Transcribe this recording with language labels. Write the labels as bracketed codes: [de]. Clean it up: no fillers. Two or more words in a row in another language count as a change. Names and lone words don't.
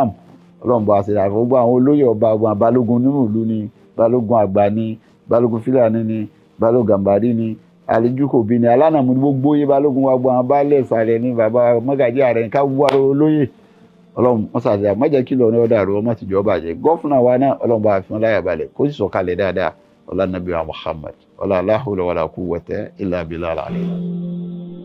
[yo] máàmù ọlọ́run bá ṣe àfẹ́ gbogbo àwọn olóyè ọba ọgbọ̀n balógun nínú ìlú ni balógun àgbà ni balógun fúlàní ni balógun gàmbàrí ni àlejúkòbí ni alánàmú ni gbogbo yé balógun wa gbọ́n baálẹ̀ ìsàlẹ̀ ni bàbá mọ́gàjí ààrẹ ní ká wúwa olóyè ọlọ́run wọ́n ṣàṣeyà mọ́jà kí lọ́ọ́ ní ọ̀dà àrùn ọmọ tìjọ́ bàjẹ́ gọ́fúnà wa náà ọlọ́run bá fi wọn láyà balẹ̀ kó sì sọ̀kalẹ̀ dáadáa ọlá nàbí wa Muhammad ọlá [ar] لا حول ولا قوة إلا بالله العلي.